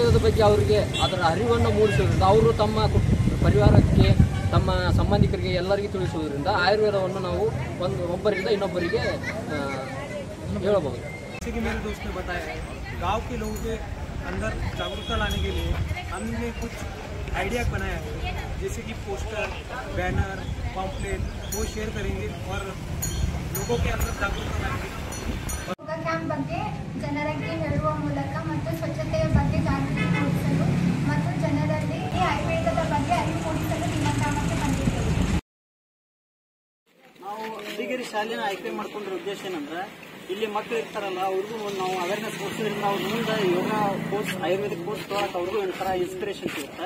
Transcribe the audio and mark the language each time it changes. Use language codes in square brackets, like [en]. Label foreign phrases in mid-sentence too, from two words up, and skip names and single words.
[kn] ಬಗ್ಗೆ ಅವರಿಗೆ ಅದರ ಅರಿವನ್ನು ಮೂಡಿಸೋದ್ರಿಂದ ಅವರು ತಮ್ಮ ಪರಿವಾರಕ್ಕೆ ತಮ್ಮ ಸಂಬಂಧಿಕರಿಗೆ ಎಲ್ಲರಿಗೂ ತಿಳಿಸುವುದರಿಂದ ಆಯುರ್ವೇದವನ್ನು ನಾವು ಒಬ್ಬರಿಂದ ಇನ್ನೊಬ್ಬರಿಗೆ ಹೇಳಬಹುದು. [hi] जैसे कि मेरे दोस्त ने बताया है, गांव के लोगों के अंदर जागरूकता लाने के लिए हमने कुछ आइडिया बनाया है, जैसे कि पोस्टर, बैनर, पॉम्पलेट वो शेयर करेंगे और लोगों के अंदर जागरूकता लाएंगे. [kn] ಕ್ಯಾಂಪ್ ಬಗ್ಗೆ ಜನರಿಗೆ ಹೇಳುವ ಮೂಲಕ ಮತ್ತು ಸ್ವಚ್ಛತೆಯ ಬಗ್ಗೆ ಜಾಗೃತಿ ಮೂಡಿಸಲು ಮತ್ತು ಜನರಲ್ಲಿ ಆಯುರ್ವೇದದ ಬಗ್ಗೆ ಅರಿವು ಮೂಡಿಸಲು ನಿಮ್ಮ ಗ್ರಾಮಕ್ಕೆ ಬಂದಿದ್ದೇವೆ. ನಾವು ಅಬ್ಬಿಗೇರಿ ಶಾಲೆನ ಆಯ್ಕೆ ಮಾಡ್ಕೊಂಡ್ರ ಉದ್ದೇಶ ಏನಂದ್ರೆ ಇಲ್ಲಿ ಮಕ್ಕಳು ಇರ್ತಾರಲ್ಲ ಅವ್ರಿಗೂ ನಾವು ಅವೇರ್ನೆಸ್ ಕೊಡ್ಸೋದ್ರಿಂದ ಅವ್ರ ಮುಂದೆ ಯೋಗ ಕೋರ್ಸ್ ಆಯುರ್ವೇದಿಕ್ ಕೋರ್ಸ್ ತೊಗೊಳಕ್ಕೆ ಅವ್ರಿಗೂ ಒಂಥರ ಇನ್ಸ್ಪಿರೇಷನ್ ಸಿಗುತ್ತೆ.